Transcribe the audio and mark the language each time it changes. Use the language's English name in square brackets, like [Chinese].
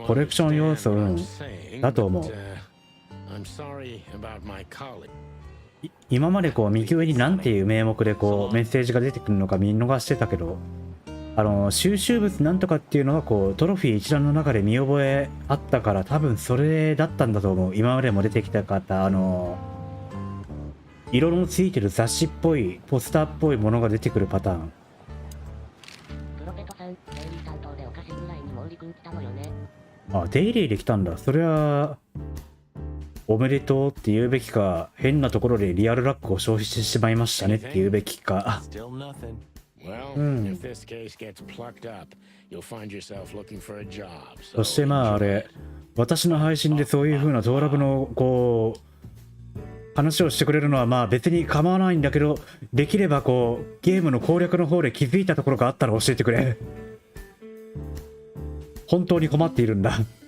[Japanese] コレクション要素、だと思う。 [English] I'm sorry about my colleague. [Japanese] 今までこう右上に何ていう名目でこうメッセージが出てくるのか見逃してたけど、収集物なんとかっていうのはこうトロフィー一覧の中で見覚えあったから、多分それだったんだと思う。今までも出てきた方、色のついてる雑誌っぽいポスターっぽいものが出てくるパターン。プロペトさん、デイリー担当でおかしいぐらいに毛利君来たのよね。デイリーで来たんだ。そりゃおめでとうって言うべきか、変なところでリアルラックを消費してしまいましたねって言うべきか。 [English] Still nothing. Well, if this case gets plucked up, you'll find yourself looking for a job. [Japanese] そしてあれ、私の配信でそういう風なトーラブのこう話をしてくれるのはまあ別に構わないんだけど、できればこうゲームの攻略の方で気づいたところがあったら教えてくれ。本当に困っているんだ。